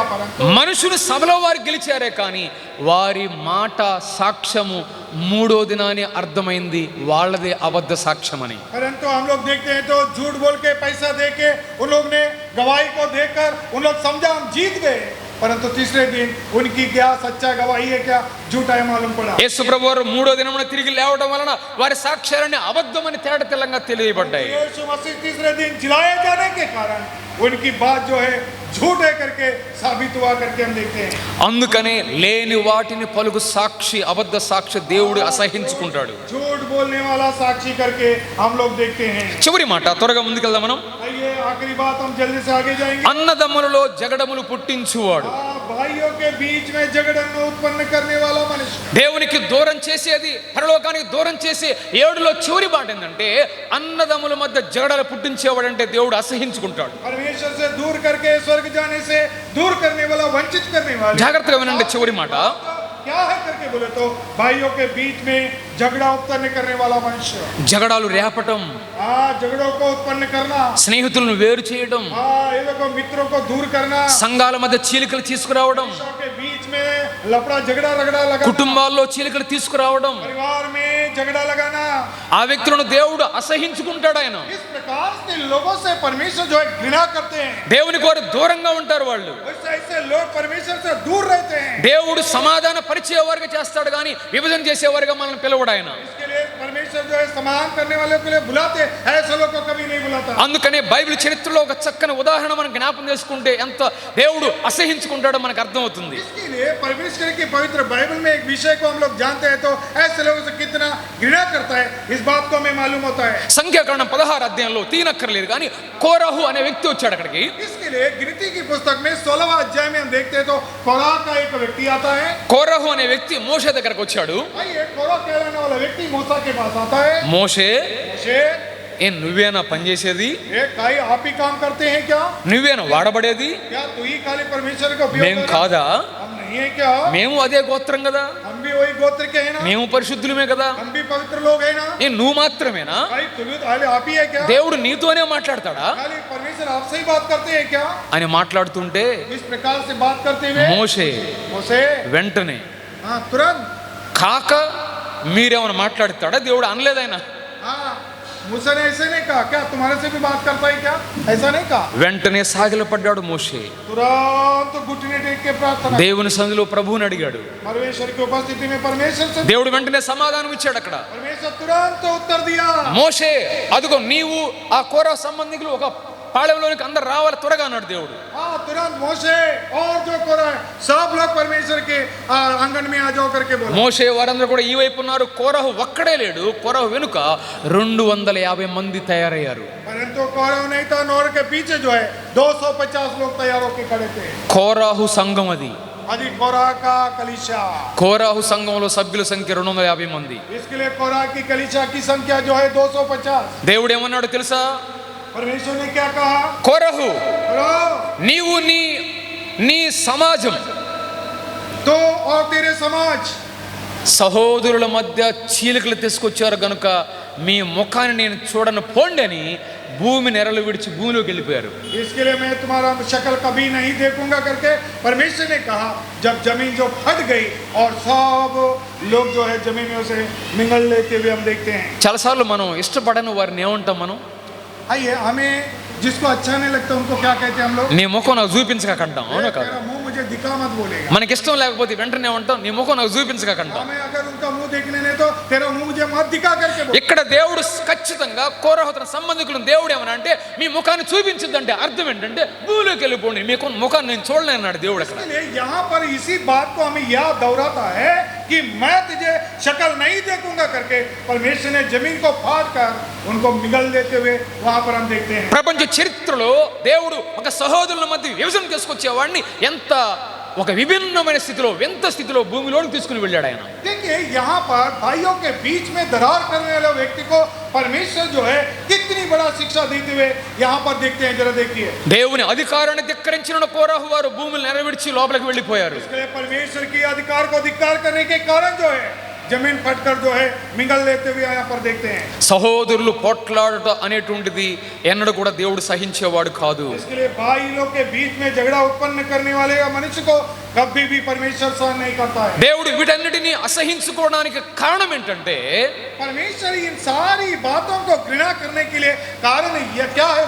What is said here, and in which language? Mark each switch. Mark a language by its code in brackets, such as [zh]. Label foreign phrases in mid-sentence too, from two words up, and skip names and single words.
[hi] परंतु [te] మనుషులు సభలో వారు గెలిచారే కానీ వారి మాట సాక్ష్యము 3వ దినాన్ని అర్థమైంది వాళ్ళదే అబద్ధ సాక్ష్యం అని. [hi] परंतु हम लोग देखते हैं तो झूठ बोल के पैसा दे के उन लोग ने गवाही को देकर उन लोग समझा हम जीत गए, परंतु तीसरे दिन उनकी क्या सच्चा गवाही है क्या झूठा है मालूम पड़ा. [te] యేసు ప్రభు వారు 3వ దినమున తిరిగి లేవడం వలన వారి సాక్ష్యాలన్నీ అబద్ధమని తేట తెల్లంగా తెలియబడ్డాయి. [hi] यीशु मसीह तीसरे दिन जिलाए जाने के कारण उनकी बात जो है झूठ है करके साबित हुआ करके हम देखते हैं. [te] అందుకనే లేని వాటిని పలుకు సాక్షి అబద్ధ సాక్షి దేవుడు అసహించుకుంటాడు. [hi] झूठ बोलने वाला साक्षी करके हम लोग देखते हैं. [te] చివరి మాట త్వరగా ముందుకెళ్దాం మనం. [hi] आइए आखिरी बात हम जल्दी से आगे जाएंगे. [te] అన్నదమ్ములలో జగడములు పుట్టించువాడు. [hi] भाइयों के बीच में झगड़न उत्पन्न करने वाला मनुष्य। [te] దేవునికి దూరం చేసేది, పరలోకానికి దూరం చేసే 7లో చివరి మాట ఏంటంటే అన్నదమ్ముల మధ్య జగడలు పుట్టించేవాడంటే దేవుడు అసహించుకుంటాడు. [hi] परमेश्वर से दूर करके स्वर्ग जाने से दूर करने वाला, वंचित करने वाला। [te] జాగ్రత్తగా వినండి చివరి మాట. [hi] क्या है करके बोले तो भाइयों के बीच में झगड़ा उत्पन्न करने वाला मनुष्य। [te] జగడాలు రేపటం, [hi] झगड़ों को उत्पन्न करना, [te] స్నేహితులను వేరు చేయడం, [hi] ये लोगों मित्रों को दूर करना, [te] సంఘాల మధ్య చీలికలు తీసుకురావడం, [hi] के बीच में लफड़ा झगड़ा रगड़ा लगा, [te] కుటుంబాల్లో చీలికలు తీసుకురావడం, [hi] परिवार में झगड़ा लगाना, [te] ఆ వ్యక్తులను దేవుడు అసహించుకుంటాడు. ఆయన [hi] इस प्रकार से लोगों से परमेश्वर जो है घृणा करते हैं। [te] దేవుని కోరి దూరంగా ఉంటారు వాళ్ళు. [hi] ऐसे लोग परमेश्वर से दूर रहते हैं। [te] దేవుడు సమాధాన పరిచేవారుగా చేస్తాడు కానీ విభజన చేసేవారుగా మనల్ని పిలవడు ఆయన. [hi] इसके लिए परमेश्वर जो है समाधान करने वालों के लिए बुलाते, ऐसे लोगों को कभी नहीं बुलाता। [te] అందుకనే బైబిల్ చరిత్రలో ఒక చక్కని ఉదాహరణ మనం జ్ఞాపకం చేసుకుంటే ఎంత దేవుడు అసహించుకుంటాడో మనకు అర్థమవుతుంది. [hi] इसके लिए परमेश्वर की पवित्र बाइबल में एक विषय को हम लोग जानते हैं तो ऐसे लोगों से कितना घृणा करता है, इस बात को हमें मालूम होता है। [te] సంఖ్యాకాండం 16 అధ్యాయంలో తీనక్కర్లేదు కానీ కోరహు అనే వ్యక్తి వచ్చాడు అక్కడికి. [hi] इसके लिए गिनती की पुस्तक में 16वां अध्याय में हम देखते हैं तो कोरह का एक व्यक्ति आता है। [te] కోరహు అనే వ్యక్తి మోషే దగ్గరకు వచ్చాడు. [hi] ये कोरह कहलाने वाला व्यक्ति मूसा के पास आता है। [te] మోషే, [hi] मोशे, [te] నువ్వేనా పనిచేసేది? [hi] काई आप ही काम करते हैं क्या? [te] నువ్వేనా వాడబడేది? [hi] क्या तू ही खाली परमेश्वर को उपयोग [te] మేము [hi] कर? [te] కాదా? [hi] हम नहीं है क्या? [te] మేము అదే గోత్రం కదా, [hi] हम भी वही गोत्र के हैं ना? [te] మేము పరిశుద్ధులమే కదా, [hi] हम भी पवित्र लोग हैं ना? [te] నువ్వు మాత్రమేనా? [hi] भाई तू भी खाली आप ही है क्या? [te] దేవుడు నీతోనే మాట్లాడతాడా [hi] खाली परमेश्वर आपसे ही बात करते हैं क्या? [te] అని మాట్లాడుతుంటే [hi] इस प्रकार से बात करते हुए [te] మోషే [hi] मोशे, [te] వెంటనే [hi] हाँ तुरंत, [te] కాక మీరేమైనా మాట్లాడతాడా? దేవుడు అనలేదు ఆయన. [hi] हाँ मूसा ने ऐसे नहीं कहा क्या तुम्हारे से भी बात करता है क्या? ऐसा नहीं कहा। [te] వెంటనే సాగిలపడ్డాడు మోషే. [hi] तुरंत घुटने टेक के प्रार्थना, [te] దేవుని సన్నిధిలో ప్రభువుని అడిగాడు. [hi] परमेश्वर की उपस्थिति में परमेश्वर से [te] దేవుడు వెంటనే సమాధానం ఇచ్చాడు. అక్కడ [hi] परमेश्वर तुरंत उत्तर दिया। [te] మోషే అదిగో నీవు ఆ కోరహు సంబంధికులు ఒక పాళెంలోనికి అందరు రావాలి త్వరగా అన్నాడు దేవుడు. [hi] हाँ तुरंत मोशे और जो कोरह है सब लोग परमेश्वर के आंगन में आ जाओ करके बोला। [te] మోషే వారందరూ కూడా ఈ వైపు ఉన్నారు. కోరహు ఒక్కడే లేడు. కోరహు వెనుక 250 మంది తయారయ్యారు. [hi] परंतु कोरह नहीं था, नोर के पीछे जो है 250 लोग तैयार होकर खड़े थे। [te] కోరహు సంఘం అది. [hi] अभी कोरह का कलीसिया, [te] కోరహు సంఘంలో సభ్యుల సంఖ్య 250 మంది. [hi] इसके लिए कोरह की कलीसिया की संख्या जो है 250। [te] దేవుడు ఏమన్నాడు తెలుసా? [hi] परमेश्वर ने क्या कहा? [te] కోరహు [hi] कोरह, [te] నీవు నీ సమాజం [hi] तो और तेरे समाज [te] సహోదరుల మధ్య చీలికలు తీసుకొచ్చారు గనుక మీ ముఖాన్ని నేను చూడను పోండి అని భూమి నెరలు విడిచి భూమిలోకి వెళ్ళిపోయారు. [hi] इसके लिए मैं तुम्हारा शक्ल कभी नहीं देखूंगा करके परमेश्वर ने कहा। जब जमीन जो फट गई और सब लोग जो है जमीन में उसे मिंगल लेते हुए हम देखते हैं। [te] చాలాసార్లు మనం ఇష్టపడని వారిని ఏమంటాం మనం? [hi] आइए, हमें जिसको अच्छा नहीं लगता उनको क्या कहते हैं हम लोग? [te] నీ ముఖం నాకు చూపించకంటాం. అవునా కాదు? [hi] तेरा मुंह मुझे दिखा मत बोलेगा। [te] మనకి ఇష్టం లేకపోతే వెంటనే ఏమంటాం? నీ ముఖం నాకు చూపించకంటాం. [hi] हमें अगर उनका मुंह देखने नहीं तो तेरा मुंह मुझे मत दिखा करके बोल। [te] ఇక్కడ దేవుడు ఖచ్చితంగా కోరహు తన సంబంధికులను దేవుడు ఏమన్నా అంటే మీ ముఖాన్ని చూపించద్దంటే అర్థం ఏంటంటే భూమిలోకి వెళ్ళిపోండి, మీ ముఖాన్ని నేను చూడలేను అన్నాడు దేవుడు. అక్కడ [hi] इसलिए यहाँ पर इसी बात को हमें याद दोहराता है कि मैं तुझे शक्ल नहीं देखूंगा करके परमेश्वर ने जमीन को फाड़ कर उनको मिगल देते हुए वहां पर हम देखते हैं। [te] ప్రపంచ చరిత్రలో దేవుడు ఒక సహోదరుల మధ్య విభజన తీసుకొచ్చేవాడిని ఎంత ఒక విభిన్నమైన స్థితిలో వింత స్థితిలో భూమిలోకి తీసుకుని వెళ్ళాడు ఆయన. [hi] देखिए यहाँ पर भाइयों के बीच में दरार करने वाले व्यक्ति को परमेश्वर जो है कितनी बड़ा शिक्षा देते हुए यहाँ पर देखते हैं। जरा देखिए, [te] దేవుని అధికారాన్ని ధిక్కరించిన కోరహు వారు భూమిని నెరవేర్చి లోపలికి వెళ్ళిపోయారు. [hi] इसके लिए परमेश्वर की अधिकार को धिक्कार करने के कारण जो है जमीन फटकर जो है मिंगल लेते हुए यहाँ पर देखते हैं। [te] సహోదరులు పోట్లాడట అనేటువంటిది ఎన్నడూ కూడా దేవుడు సహించేవాడు కాదు. [hi] इसके लिए भाई लोग के बीच में झगड़ा उत्पन्न करने वाले मनुष्य को कभी भी परमेश्वर सहन नहीं करता है। [te] దేవుడు వీటన్నిటిని అసహించుకోవడానికి కారణం ఏంటంటే [hi] परमेश्वर इन सारी बातों को घृणा करने के लिए कारण यह क्या है?